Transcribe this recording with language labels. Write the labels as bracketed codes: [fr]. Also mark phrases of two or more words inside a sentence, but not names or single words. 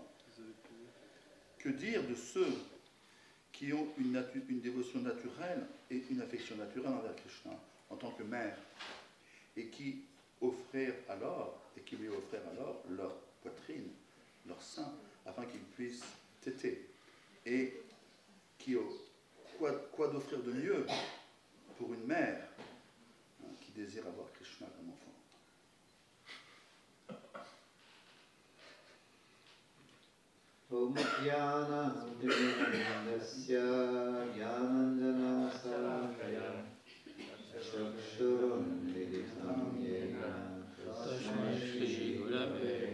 [fr] Que dire de ceux qui ont une dévotion naturelle et une affection naturelle envers Krishna en tant que mère, et qui lui offrirent alors leur poitrine, leur sein, afin qu'ils puissent téter. Et quoi d'offrir de mieux pour une mère qui désire avoir Krishna comme enfant. [sa] Om Jnana Dhyana Jnanandjana Salakaya Chakshurunmilitam Yena Tasmai Shri Gurave